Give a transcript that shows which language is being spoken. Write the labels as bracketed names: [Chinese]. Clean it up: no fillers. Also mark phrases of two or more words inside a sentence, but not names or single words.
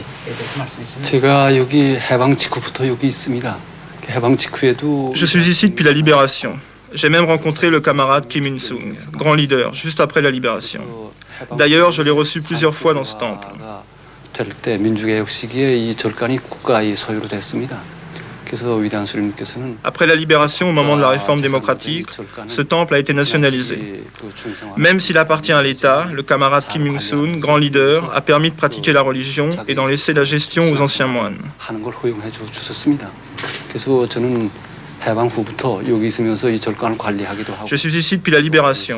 [Korean] 제가 여기 해방 직후부터 여기 있습니다. 해방 직후에도 [French] Je suis ici depuis la libération. J'ai même rencontré le camarade Kim Il-sung, grand leader, juste après la libération. D'ailleurs, je l'ai reçu plusieurs fois dans ce temple. [Korean] 될 때 민주개혁 시기에 이 절간이 국가의 소유로 됐습니다. [French] Après la libération, au moment de la réforme démocratique, ce temple a été nationalisé. Même s'il appartient à l'État, le camarade Kim Il-sung, grand leader, a permis de pratiquer la religion et d'en laisser la gestion aux anciens moines. Je suis ici depuis la libération.